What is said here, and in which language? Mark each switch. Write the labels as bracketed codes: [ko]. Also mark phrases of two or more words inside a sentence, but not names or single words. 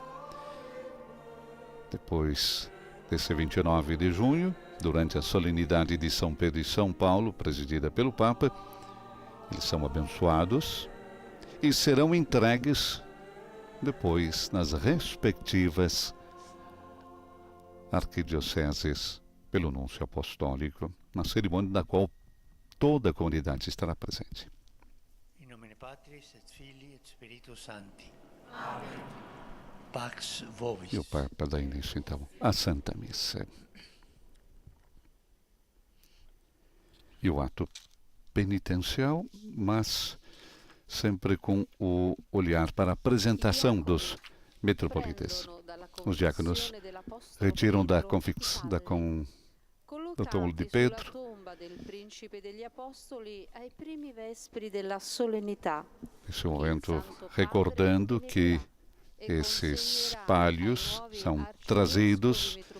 [pt] Depois desse 29 de junho, durante a solenidade de São Pedro e São Paulo, presidida pelo Papa, eles são abençoados e serão entregues depois nas respectivas arquidioceses pelo núncio apostólico, na cerimônia da qual toda a comunidade estará presente. [la] In nomine Patris et Filii et Spiritus Sancti. Amém. Pax vobis. [pt] E o Papa dá início, então, à Santa Missa. E o ato penitencial, mas sempre com o olhar para a apresentação dos metropolitas. Os diáconos retiram do túmulo de Pedro esse momento, recordando que esses pálios são trazidos